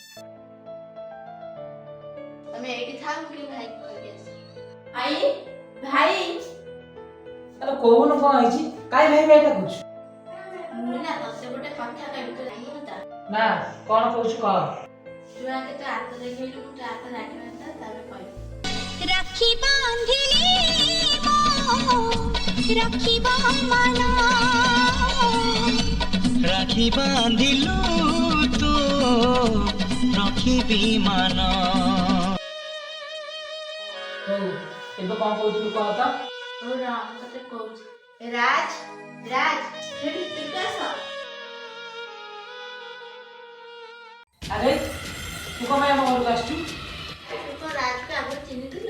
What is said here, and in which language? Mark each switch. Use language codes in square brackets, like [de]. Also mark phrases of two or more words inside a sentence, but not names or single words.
[or] ତମେ ଏଇଠି ଥାଅ, ମୁଁ ଟିକେ ଭାଇକୁ କହିକି ଆସେ। ଭାଇ, ଭାଇ। ଆରେ କହୁନୁ କ'ଣ ହେଇଛି? କାଇଁ ଭାଇ ଭାଇ ଡାକୁଛୁ? ମୁଁ ନା ତତେ ଗୋଟେ କଥା କହିବି, ତୁ ରାଗିବୁ ତ? ନା, କ'ଣ କହୁଛୁ କହ। ତୁ ଆଗେ ତୋ ହାତ ଦେଖେଇଲୁ, ମୁଁ ତୋ ହାତ ରାଗିବା ତ ତାପରେ କହିବି। ରାଖି ବାନ୍ଧିଲି ରଖିବା ମାନ ରାଖି ବାନ୍ଧିଲୁ ତ ରଖିବି ମାନ। ହଉ ଏବେ କ'ଣ କହୁଥିଲୁ କହ ତ? ହଉ ରହ, ମୁଁ ତତେ କହୁଛି। ରାଜ, ରାଜ, ଏଠି ଟିକେ ଆସ। ଆରେ ତୁ କ'ଣ ପାଇଁ ଆମ ଘରକୁ ଆସିଛୁ? ତୁ କ'ଣ ରାଜକୁ ଆଗରୁ ଚିହ୍ନିଥିଲୁ?